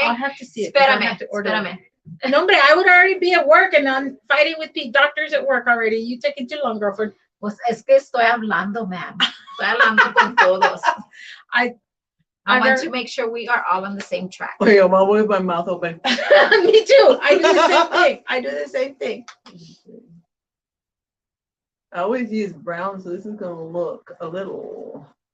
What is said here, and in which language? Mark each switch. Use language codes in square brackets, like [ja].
[en] I'll have to see it. 'cause I [es] Espérame, [en] have to order it. [es] espérame. No, hombre, [en] I would already be at work and I'm fighting with the doctors at work already. You taking too long, girlfriend. [es] Pues es que estoy hablando, ma'am. Estoy hablando con todos. [en] I want to make sure we are all on the same track. Okay, I'm always with my mouth open. Me too. I do the same thing. I always use brown, so this is gonna look a little.